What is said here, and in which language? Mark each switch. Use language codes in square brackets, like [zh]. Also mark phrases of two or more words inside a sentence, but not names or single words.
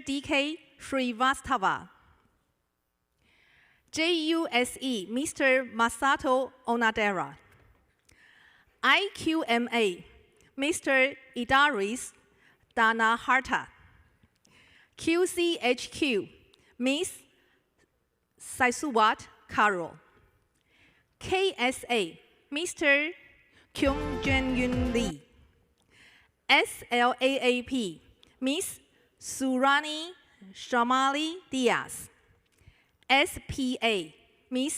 [en] DK Srivastava JUSE Mr. Masato Onadera IQMA Mr. Idaris Danaharta QCHQ Ms. Saisuwat Carol KSA Mr. Kyung Jun Lee SLAAP Ms. Surani Shamali Diaz SPA Ms.